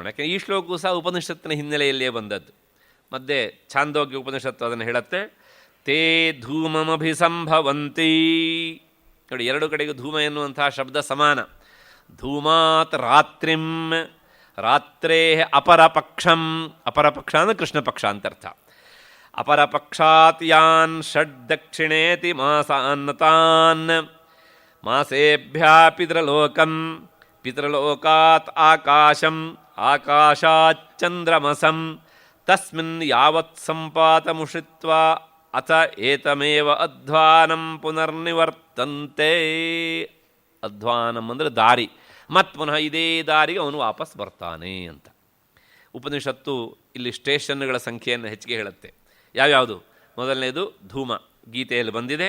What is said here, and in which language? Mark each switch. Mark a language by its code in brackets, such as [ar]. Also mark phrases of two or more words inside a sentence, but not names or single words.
[kn] ಯಾಕೆಂದರೆ ಈ ಶ್ಲೋಕವು ಸಹ ಉಪನಿಷತ್ತಿನ ಹಿನ್ನೆಲೆಯಲ್ಲಿಯೇ ಬಂದದ್ದು. ಮಧ್ಯೆ ಛಾಂದೋಗ್ಯ ಉಪನಿಷತ್ತು ಅದನ್ನು ಹೇಳುತ್ತೆ. [sa] ತೇ ಧೂಮಮಭಿಸಂಭವಂತಿ. [kn] ನೋಡಿ, 2 ಕಡೆಗೂ ಧೂಮ ಎನ್ನುವಂತಹ ಶಬ್ದ ಸಮಾನ. [sa] ಧೂಮಾತ್ ರಾತ್ರಿಂ, ರಾತ್ರೇ ಅಪರಪಕ್ಷಂ. [kn] ಅಪರಪಕ್ಷ ಅಂದರೆ ಕೃಷ್ಣ ಪಕ್ಷ ಅಂತ ಅರ್ಥ. [sa] ಅಪರಪಕ್ಷಾತ್ ಯಾನ್ ಷಡ್ ದಕ್ಷಿಣೇತಿ ಮಾಸಾನ್ನತಾನ್. ಮಾಸೇಭ್ಯ ಪಿತೃಲೋಕಂ, ಪಿತೃಲೋಕಾತ್ ಆಕಾಶಂ, ಆಕಾಶಾತ್ ಚಂದ್ರಮಸಂ. ತಸ್ಮಿನ್ ಯಾವತ್ ಸಂಪಾತಮುಷಿತ್ವಾ ಅಥ ಏತಮೇವ ಅಧ್ವಾನಂ ಪುನರ್ನಿವರ್ತಂತೆ. [kn] ಅಧ್ವಾನಂ ಅಂದರೆ ದಾರಿ. ಮತ್ತು ಪುನಃ ಇದೇ ದಾರಿಗೆ ಅವನು ವಾಪಸ್ ಬರ್ತಾನೆ ಅಂತ. ಉಪನಿಷತ್ತು ಇಲ್ಲಿ ಸ್ಟೇಷನ್ಗಳ ಸಂಖ್ಯೆಯನ್ನು ಹೆಚ್ಚಿಗೆ ಹೇಳುತ್ತೆ. ಯಾವ್ಯಾವುದು? ಮೊದಲನೇದು ಧೂಮ, ಗೀತೆಯಲ್ಲಿ ಬಂದಿದೆ.